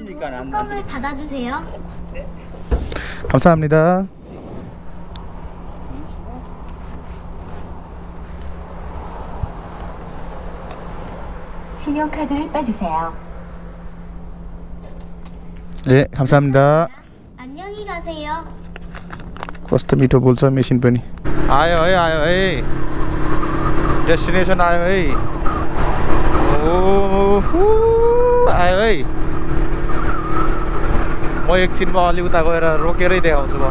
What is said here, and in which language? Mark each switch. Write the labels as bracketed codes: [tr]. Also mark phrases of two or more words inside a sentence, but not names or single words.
[ko] 뚜껑을 닫아주세요. 감사합니다. 신용카드를 빼주세요. 예, 감사합니다. 안녕히 가세요. [ne] कस्तो मिठो बोल्छ मेसिन पनि। आयो है डेस्टिनेसन आयो है। आयो है, म एकछिनमा अलि उता गएर रोकेरै देखाउँछु म।